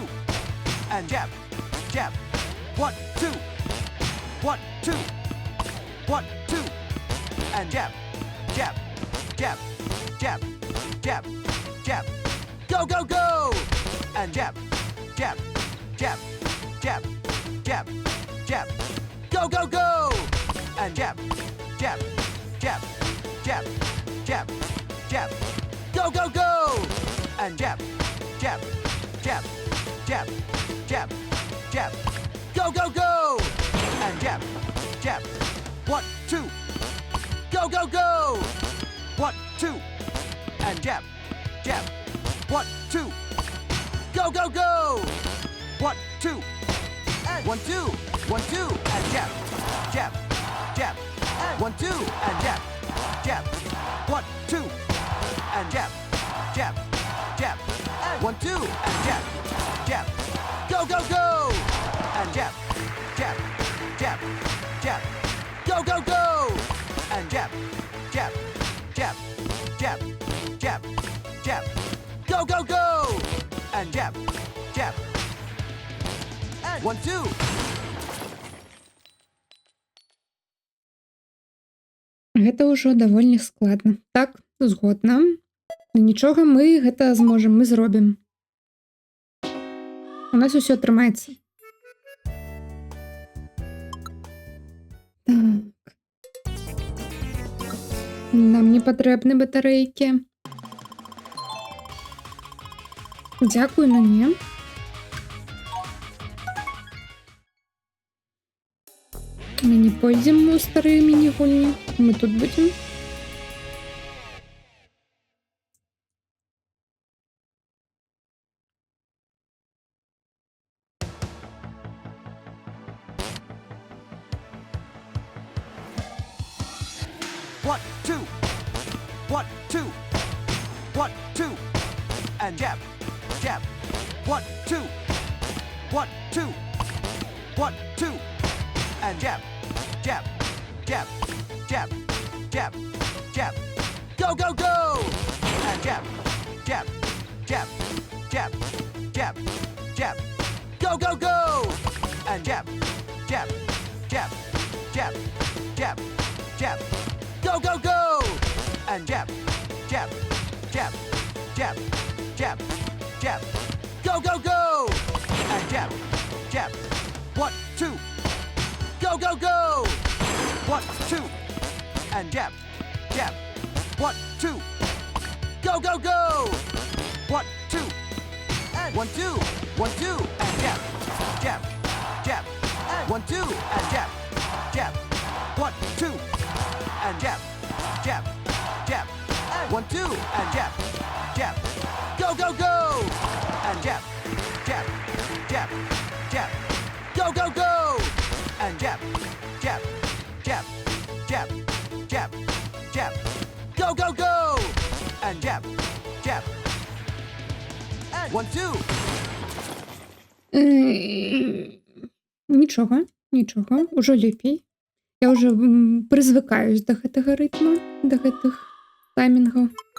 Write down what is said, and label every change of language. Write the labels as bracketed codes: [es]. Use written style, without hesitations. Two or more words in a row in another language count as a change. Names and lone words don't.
[en] And jab, jab. 1, 2. 1, 2. 1, 2. And jab, jab, jab, jab, jab, jab. Go, go, go! And jab, jab, jab, jab, jab, jab. Go, go, go! And jab, jab, jab, jab, jab, jab. Go, go, go! And jab, jab, jab, jab, jab, jab. Go, go, go! And jab, jab. 1, 2. Go, go, go! 1, 2. And jab, jab. 1, 2. Go, go, go! 1, 2. And 1, 2. 1, 2. And jab, jab, jab. 1, 2. And jab, jab. 1, 2. And jab, jab, jab. 1, 2. And jab, jab. Go, go, go! And jab, jab, jab, jab. Go, go, go! And jab, jab, jab, jab, jab, jab. Go, go, go! And jab, jab. And 1, 2. [be] Гэта ўжо даволі складна. Так, згодна. Ну, нічога, мы гэта зможам, мы зробім. У нас усё атрымаецца. Так. Нам не патрэбны батарэйкі. Дзякуй, но не. Мы не пойдзем у старыя міні-гульні. Мы тут будзем. [en] One, two. 1, 2. 1, 2. And jab, jab. 1, 2. 1, 2. 1, 2. And jab, jab, jab, jab, jab, jab. Go, go, go! And jab, jab, jab, jab, jab, jab. Go, go, go! And jab, jab, jab, jab, jab, jab. Go, go, go! And jab, jab, jab, jab, jab, jab. Go, go, go! And jab, jab. 1, 2. Go, go, go! 1, 2. And jab, jab. 1, 2. Go, go, go! 1, 2. And 1, 2. 1, 2. And jab, jab, jab. 1, 2. And jab, jab. 1, 2. And jab, jab, jab. 1, 2. And jab, jab. Go, go, go! And jab, jab, jab, jab. Go, go, go! And jab, jab, jab, jab, jab, jab. Go, go, go! And jab, jab. And 1, 2. [be] Нічого, нічого, уже лепей. Я вже призвикаюсь до гэтага ритму, до гэтых таймінгаў.